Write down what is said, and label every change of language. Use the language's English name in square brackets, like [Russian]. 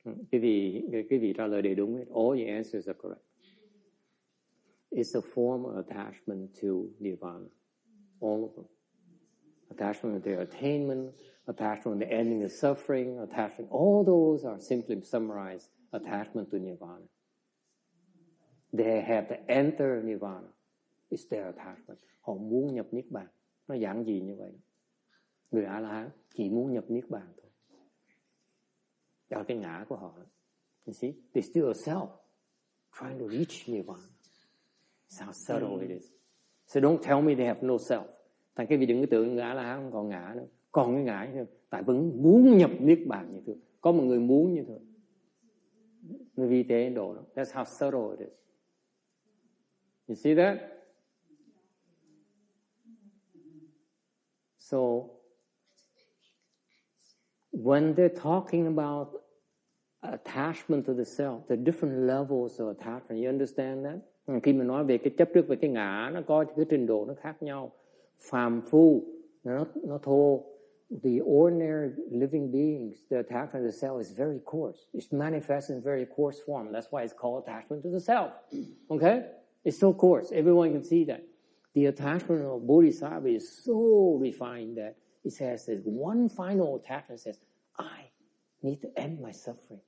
[Vietnamese] Cái vị trả lời đầy đúng hết. [English] All your answers are correct. It's a form of attachment to nirvana. All of them. Attachment to their attainment, attachment to ending the suffering, attachment. All those are simply summarized attachment to nirvana. They have to enter nirvana. It's their attachment. [Vietnamese] Họ muốn nhập niết bàn. Nó giản dị như vậy. Người A-la-hán chỉ muốn nhập niết bàn thôi. Đó là cái ngã của họ. [English] You see, they still a self trying to reach nirvana. It's how subtle it is. So don't tell me they have no self. [Vietnamese] Thành cái vị đừng có tưởng ngã là không còn ngã nữa. Còn cái ngã nữa. Tại vẫn muốn nhập niết bàn như thế. Có một người muốn như thế. Người vi tế Ấn Độ đó. [English] That's how subtle it is. You see that? So, when they're talking about attachment to the self, the different levels of attachment, you understand that? [Vietnamese] Khi mà nói về cái chấp trước về cái ngã, nó có cái trình độ nó khác nhau. Phàm phu, nó thô. [English] The ordinary living beings, the attachment to the self is very coarse. It's manifest in very coarse form. That's why it's called attachment to the self. Okay? It's so coarse. Everyone can see that. The attachment of Bodhisattva is so refined that it says that one final attachment says, I need to end my suffering.